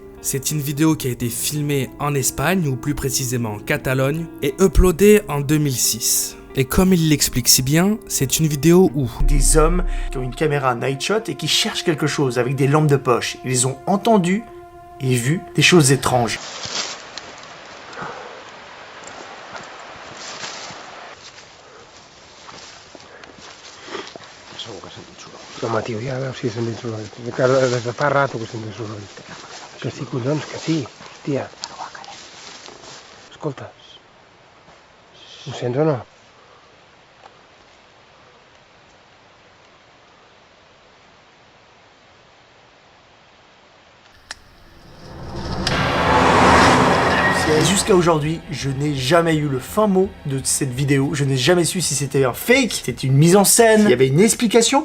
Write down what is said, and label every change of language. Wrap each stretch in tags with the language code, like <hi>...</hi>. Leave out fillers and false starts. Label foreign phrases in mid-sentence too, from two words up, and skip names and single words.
<fr>C'est une vidéo qui a été filmée en Espagne, ou plus précisément en Catalogne, et uploadée en 2006. Et comme il l'explique si bien, c'est une vidéo où des hommes qui ont une caméra</fr> <en>night shot</en> <fr>et qui cherchent quelque chose avec des lampes de poche. Ils ont entendu et vu des choses étranges.</fr> <ca>Home, tio, ja veus si sento soroll. Des de fa rato que sento soroll. Que sí, collons, que sí, tia. Escolta, ho sents o no?</ca> <fr>Et jusqu'à aujourd'hui, je n'ai jamais eu le fin mot de cette vidéo. Je n'ai jamais su si c'était un fake, si c'était une mise en scène, il y avait une explication.</fr>